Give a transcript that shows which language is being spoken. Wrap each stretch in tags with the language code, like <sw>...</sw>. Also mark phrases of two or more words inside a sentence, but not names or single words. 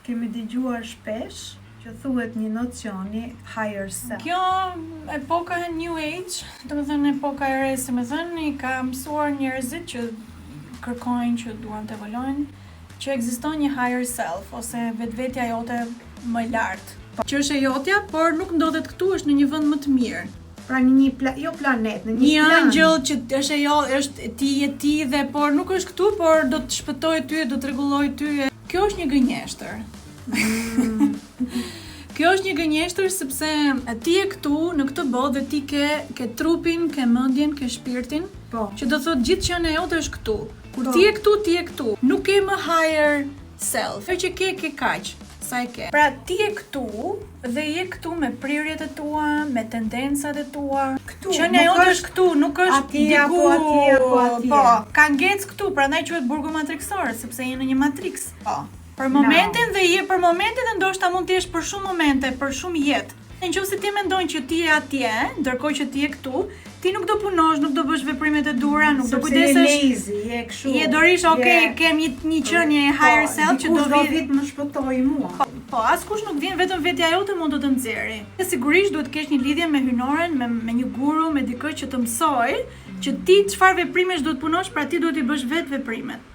<sq>kemi dëgjuar shpesh që thuhet një nocioni</sq> <en>higher self.</en> <sq>Kjo epoka e New Age, domethënë epoka e re, si më thënë, i ka mësuar njerëzit që kërkojnë që duan të evolojnë, që ekziston një</sq> <en>higher self</en> <sq>ose vetvetja jote më lart. Që është e jotja, por nuk ndodhet këtu, është në një vend më të mirë. Pra në një jo planet, në një angjëll që është e jo, është ti dhe por nuk është këtu, por do të shpëtojë ty, do të rregullojë ty. Kjo është një gënjeshtër. Kjo është një gënjeshtër sepse ti je këtu në këtë botë dhe ti ke trupin, ke mendjen, ke shpirtin, që do thotë gjithë që në jote është këtu. Kur ti je këtu. Nuk ke më</sq> <en>higher self.</en> <sq>Kjo që ke kaq. Pra ti je këtu dhe je këtu me prirjet e tua, me tendencat e tua. Që në jote është këtu, nuk është diku atje. Po, ka ngec këtu, prandaj quhet burgu matriksor, sepse je në një matriks. Po. Për momentin dhe ndoshta mund të jesh për shumë momente, për shumë jetë. Nëse ti mendon që ti je atje, ndërkohë që ti je këtu, ti nuk do punosh, nuk do bësh veprimet e duhura, nuk do kujdesesh. Je kështu. Je dorish, kem një qenie</sq> <en>higher self</en> <sq>që do vit më shpëtoi mua. Po, askush nuk vjen, vetëm vetja jote mund të nxjerrë. Sigurisht duhet të kesh një lidhje me hyjnoren, me një guru, me dikë që të mësoj që ti çfarë veprimesh duhet punosh, pra ti duhet i bësh vetë veprimet.</sq>